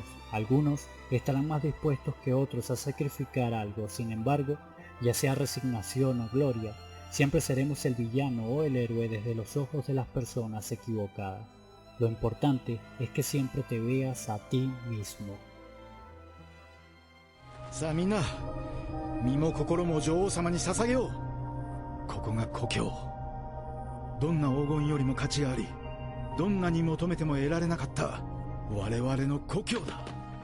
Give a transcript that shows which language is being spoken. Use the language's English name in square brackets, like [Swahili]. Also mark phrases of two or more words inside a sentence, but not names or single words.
[Spanish] Algunos estarán más dispuestos que otros a sacrificar algo. Sin embargo, ya sea resignación o gloria, siempre seremos el villano o el héroe desde los ojos de las personas equivocadas. Lo importante es que siempre te veas a ti mismo. [Japanese] さあみんな、身も心も女王様に捧げよう。ここが故郷。どんな黄金よりも価値があり、どんなに求めても得られなかった我々の故郷だ。